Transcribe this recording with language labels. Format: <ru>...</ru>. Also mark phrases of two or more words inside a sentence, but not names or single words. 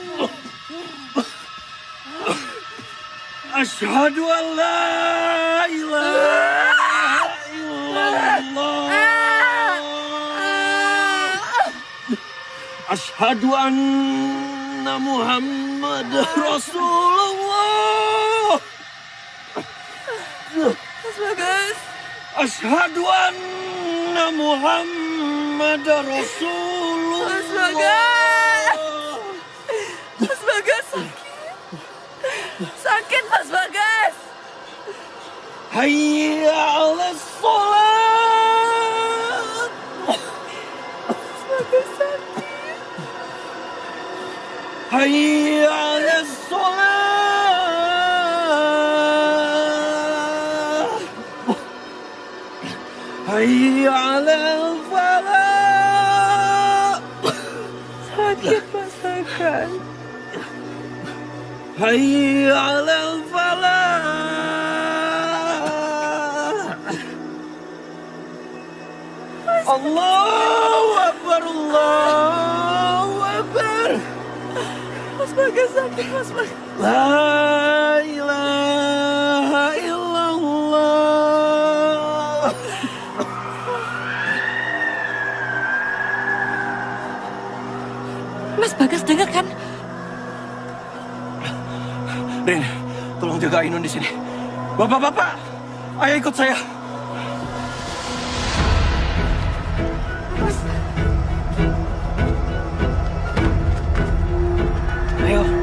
<ar>أشهد أن لا إله إلا الله. أشهد أن محمد رسول الله.</ar> <id>Mas Bagas.</id> <ar>أشهد أن محمد رسول الله.</ar> <id>Mas Bagas. Mas Bagas sakit. Sakit Mas Bagas.</id> <ar>حي على الصلاة.</ar> <id>Mas Bagas sakit.</id> <ar>حي على الصلاة. حي على الفلاح.</ar> <id>Sakit Mas Bagas.</id> <ar>حي على الفلاح. الله أكبر، الله أكبر.</ar> <id>Mas Bagas sakit, Mas Bagas.</id> <ar>لا إله إلا الله.</ar> <id>Mas Bagas dengar kan? Rin, tolong jaga Ainun di sini. Bapak-bapak, ayo ikut saya. Ayo.</id>